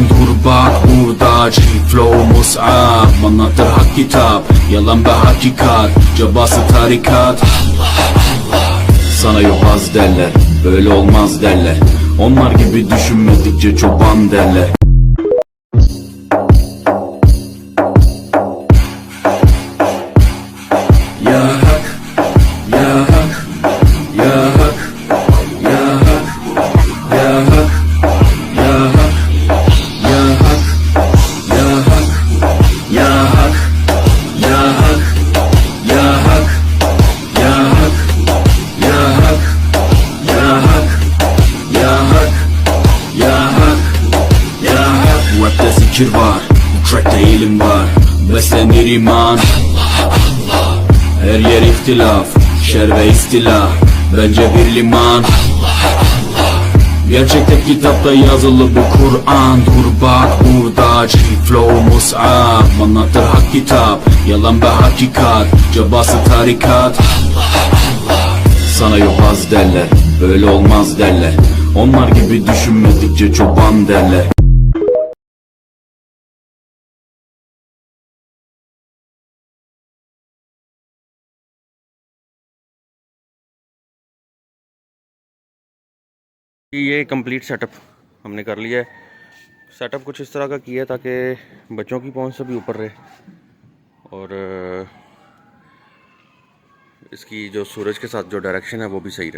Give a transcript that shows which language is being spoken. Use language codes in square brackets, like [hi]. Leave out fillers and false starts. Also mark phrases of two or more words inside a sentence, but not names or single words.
[tr] Dur bak burada, flow mus'ab, anlatır hak kitap, yalan ve hakikat, cabası tarikat. Sana yobaz derler, böyle olmaz derler. Onlar gibi düşünmedikçe çoban derler. Ya hak, ya hak, ya hak, ya hak, ya hak, ya hak, ya hak, ya hak, ya hak, ya hak, ya hak, ya hak, ya hak, ya hak, ya hak, ya hak, ya hak. Rapte zikir var, bu trackte ilim var. Beslenir iman, her yer ihtilaf, şer ve istila. Bence bir liman, gerçekte kitapta yazılı bu Kur'an. Dur bak burada, flow mus'ab, anlatır hak kitap, yalan ve hakikat, cabası tarikat. Sana yobaz derler, böyle olmaz derler. Onlar gibi düşünmedikçe çoban derler. [hi] ये [en] complete setup [hi] हमने कर लिया है। सेटअप कुछ इस तरह का किया है ताकि बच्चों की पहुंच से भी ऊपर रहे और इसकी जो सूरज के साथ जो डायरेक्शन है वो भी सही रहे।